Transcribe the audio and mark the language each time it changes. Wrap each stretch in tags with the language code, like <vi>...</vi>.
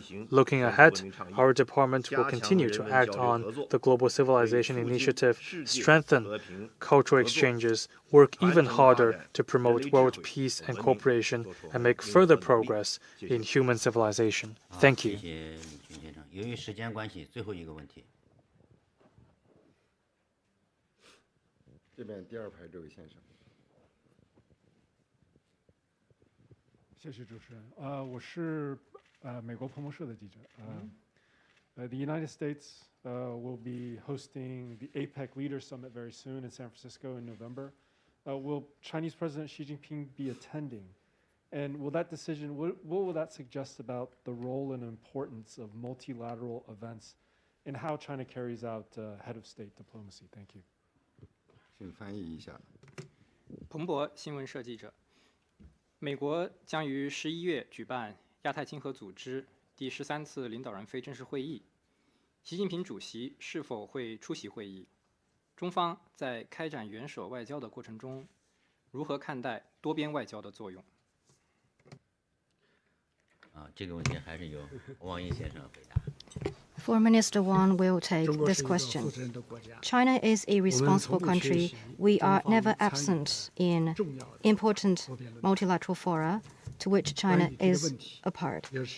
<en>Looking ahead, our department will continue to act on the Global Civilization Initiative, strengthen cultural exchanges, work even harder to promote world peace and cooperation, and make further progress in human civilization. Thank you.</en> <zh>由于时间关系，最后一个问题。这边第二排这位先生。谢谢主持人。我是美国彭博社的记者。</zh> <en>The United States will be hosting the APEC Leaders Summit very soon in San Francisco in November. Will Chinese President Xi Jinping be attending? And will that decision, what will that suggest about the role and importance of multilateral events and how China carries out head of state diplomacy? Thank you.</en> <zh>请翻译一下。彭博新闻社记者，美国将于11月举办亚太经合组织第13次领导人非正式会议，习近平主席是否会出席会议？中方在开展元首外交的过程中，如何看待多边外交的作用？这个问题还是由王毅先生回答。</zh> <en>Foreign Minister Wang will take this question. China is a responsible country. We are never absent in important multilateral fora to which China is a part.</en>